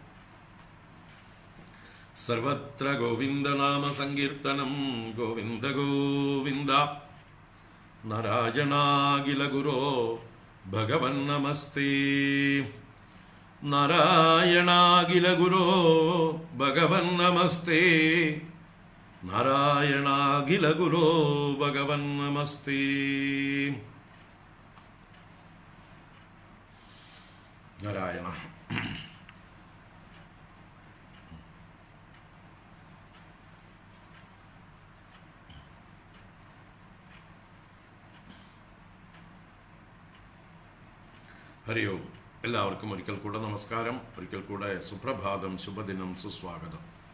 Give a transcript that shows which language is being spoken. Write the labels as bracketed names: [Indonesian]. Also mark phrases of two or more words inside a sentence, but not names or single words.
[Sanskrit] सर्वत्र गोविन्द नाम संकीर्तनं गोविन्द गोविन्द नारायणाखिल गुरो भगवन्नमस्ते नारायणाखिल गुरो भगवन्नमस्ते नारायणाखिल गुरो भगवन्नमस्ते नारायण ഹരി ഓം. [Malayalam] എല്ലാവർക്കും ഒരിക്കൽ കൂടെ നമസ്കാരം, ഒരിക്കൽ കൂടെ സുപ്രഭാതം, ശുഭദിനം, സുസ്വാഗതം.